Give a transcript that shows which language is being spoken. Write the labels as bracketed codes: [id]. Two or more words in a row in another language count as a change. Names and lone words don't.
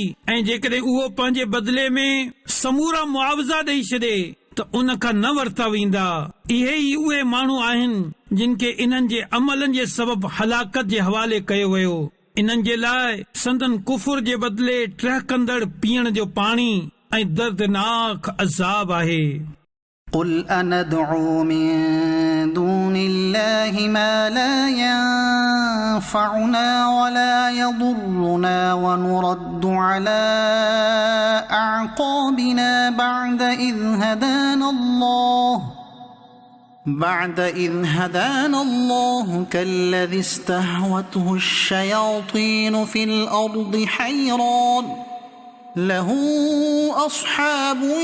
[sd] ऐं जेकॾहिं उहो पंहिंजे बदिले में समूरा मुआवज़ा ॾेई छॾे त उन खां न वरिता वेंदा. इहे ई उहे माण्हू आहिनि जिन खे इन्हनि जे अमलनि जे सबबु हलाकत जे हवाले कयो वियो. इन्हनि जे लाइ संदन कुफुर जे बदिले टहकंदड़ पीअण जो पाणी ऐं दर्दनाक अज़ाब आहे. [ar] قل أندعو من دون الله ما لا ينفعنا ولا يضرنا ونرد على أعقابنا بعد إذ هدانا الله كالذي استهوته الشياطين في الأرض حيران له أصحاب